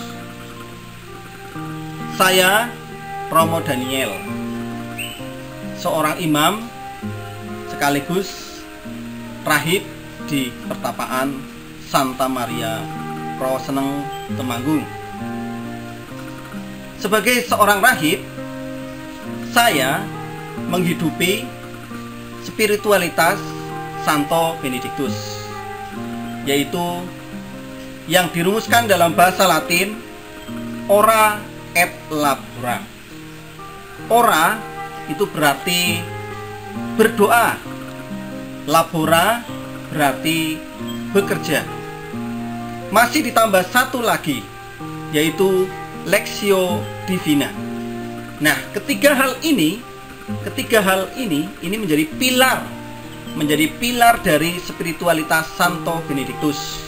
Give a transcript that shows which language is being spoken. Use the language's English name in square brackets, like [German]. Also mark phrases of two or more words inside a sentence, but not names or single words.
[Indonesian] Saya Romo Daniel, seorang imam sekaligus rahib di Pertapaan Santa Maria Rawaseneng, Temanggung. Sebagai seorang rahib, saya menghidupi spiritualitas Santo Benediktus, yaitu yang dirumuskan dalam bahasa Latin [Latin] ora et labora. [Indonesian] Ora itu berarti berdoa, labora berarti bekerja. Masih ditambah satu lagi, yaitu [Latin] Lectio Divina. [Indonesian] Nah, ketiga hal ini menjadi pilar dari spiritualitas Santo Benediktus.